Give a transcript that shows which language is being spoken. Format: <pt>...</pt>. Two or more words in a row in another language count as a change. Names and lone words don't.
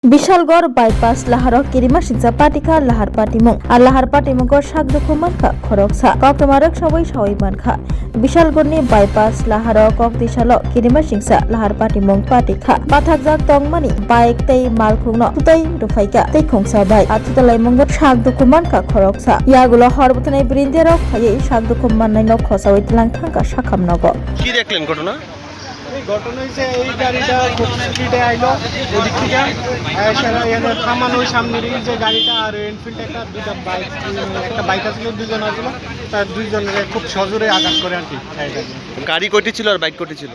<trp>বিশালগড় বাইপাস লাহারক কিরিমা সিংসা পাটিকা লাহার পাটিমুং আর লাহার পাটিমুংko sakdukhu mankha khoroksa koktomarok sawai mankha বিশালগড়নি বাইপাস লাহারক koktisalo কিরিমা সিংসা লাহার পাটিমুং patikha pathakjak tongmani bike tei malkhungno tutai rufaika tei khongsa bai atudalai mungo sakdukhu mankha khoroksa yagulo horbotanai brinderok khayei sakdukhu mannai no khosawai tlang thangka sakhamnogo</trp> <bn>কি দেখলেন ঘটনা? এই ঘটনা হয়েছে এই গাড়িটা খুব স্পিডে আইলো ওদিক থেকে এখানে থামানো সামনের এই যে গাড়িটা আর এনফিল্ড দুইটা বাইক আসলো দুজন আসলো তার দুইজনের খুব সজোরে আঘাত করে আর কি। গাড়ি কয়টি ছিল আর বাইক কয়টি ছিল?</bn>